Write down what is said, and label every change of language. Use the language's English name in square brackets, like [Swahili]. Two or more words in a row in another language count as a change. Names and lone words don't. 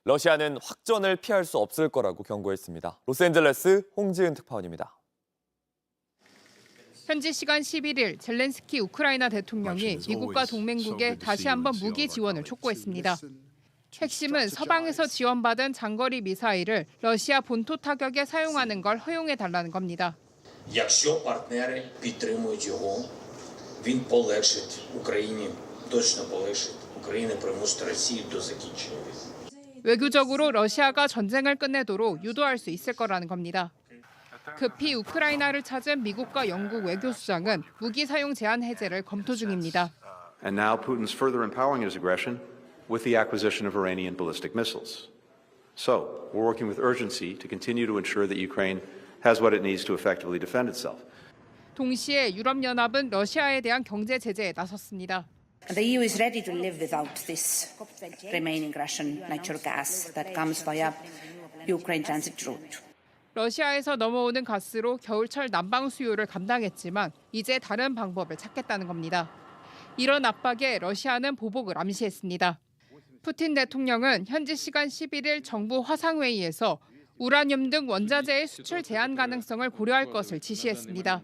[Korean] 러시아는 확전을 피할 수 없을 거라고 경고했습니다. 로스앤젤레스 홍지은 특파원입니다. 현지 시간 11일 젤렌스키 우크라이나 대통령이 미국과 동맹국에 다시 한번 무기 지원을 촉구했습니다. 핵심은 서방에서 지원받은 장거리 미사일을 러시아 본토 타격에 사용하는 걸 허용해달라는 겁니다. [Ukrainian] Якщо партнери підтримують його, він полегшить Україні, точно полегшить. Україна примусить Росію до закінчення війни. [Korean] 외교적으로 러시아가 전쟁을 끝내도록 유도할 수 있을 거라는 겁니다. 급히 우크라이나를 찾은 미국과 영국 외교수장은 무기 사용 제한 해제를 검토 중입니다. [English] And now Putin's further empowering his aggression with the acquisition of Iranian ballistic missiles. So, we're working with urgency to continue to ensure that Ukraine has what it needs to effectively defend itself. [Korean] 동시에 유럽연합은 러시아에 대한 경제 제재에 나섰습니다. [English] The EU is ready to live without this remaining Russian natural gas that comes via Ukraine transit route. [Korean] 러시아에서 넘어오는 가스로 겨울철 난방 수요를 감당했지만 이제 다른 방법을 찾겠다는 겁니다. 이런 압박에 러시아는 보복을 암시했습니다. 푸틴 대통령은 현지 시간 11일 정부 화상회의에서 우라늄 등 원자재의 수출 제한 가능성을 고려할 것을 지시했습니다.